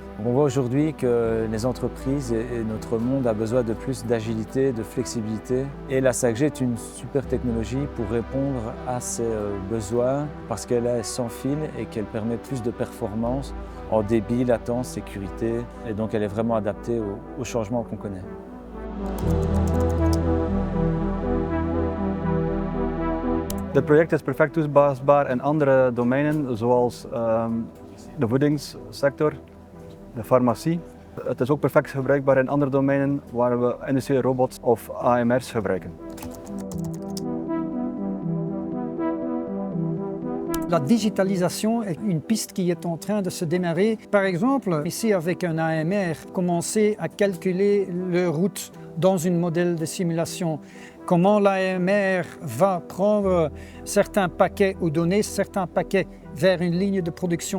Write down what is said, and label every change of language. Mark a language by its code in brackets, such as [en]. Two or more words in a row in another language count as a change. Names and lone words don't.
[fr] On voit aujourd'hui que les entreprises et notre monde a besoin de plus d'agilité, de flexibilité. Et la 5G est une super technologie pour répondre à ces besoins parce qu'elle est sans fil et qu'elle permet plus de performance en débit, latence, sécurité, et donc elle est vraiment adaptée aux changements qu'on connaît. [nl] Het project is perfect toepasbaar in andere domeinen zoals de voedingssector, de farmacie. Het is ook perfect gebruikbaar in andere domeinen waar we industriële robots of AMR's gebruiken. [fr] La digitalisation est une piste qui est en train de se démarrer. Par exemple, ici avec un AMR, commencer à calculer les routes dans un modèle de simulation. Comment l'AMR va prendre certains paquets ou donner certains paquets vers une ligne de production.